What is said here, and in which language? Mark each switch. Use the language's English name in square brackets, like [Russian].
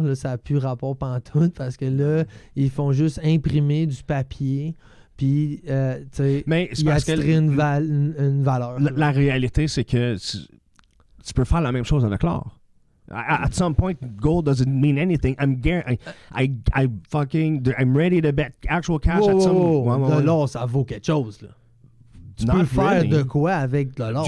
[French] Là, ça n'a plus rapport pantoute, parce que là, ils font juste imprimer du papier. Puis, tu sais, il y a une valeur. La réalité, c'est que tu peux faire la même chose avec l'or. [English] At some point, gold doesn't mean anything. I'm ready to bet actual cash at some... [French] De l'or, ça vaut quelque chose, là. Tu peux faire de quoi avec de l'or?